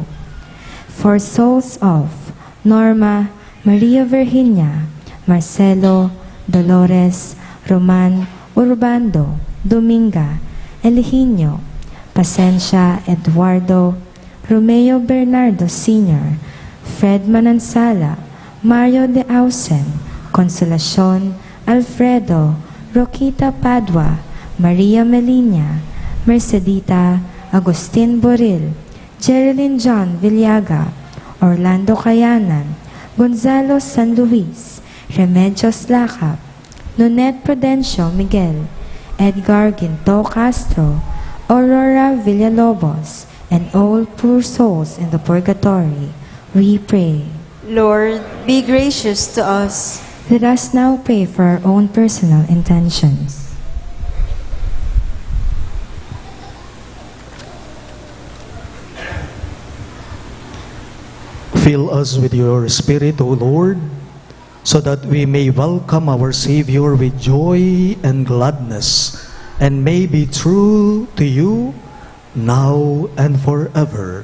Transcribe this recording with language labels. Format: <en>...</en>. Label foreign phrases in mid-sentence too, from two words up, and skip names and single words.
<en>For souls of Norma, Maria Virginia, Marcelo, Dolores, Roman, Urbando, Dominga, Eliginio, Pasencia, Eduardo, Romeo Bernardo Sr., Fred Manansala, Mario de Ausen, Consolacion, Alfredo, Roquita Padua, Maria Melina, Mercedita, Agustin Boril, Jerilyn John Villaga, Orlando Cayanan, Gonzalo San Luis, Remedios Lacap, Nonet Prudencio Miguel, Edgar Ginto Castro, Aurora Villalobos, and all poor souls in the purgatory, we pray. Lord, be gracious to us. Let us now pray for our own personal intentions. Fill us with your Spirit, O Lord, so that we may welcome our Savior with joy and gladness, and may be true to you now and forever.</en>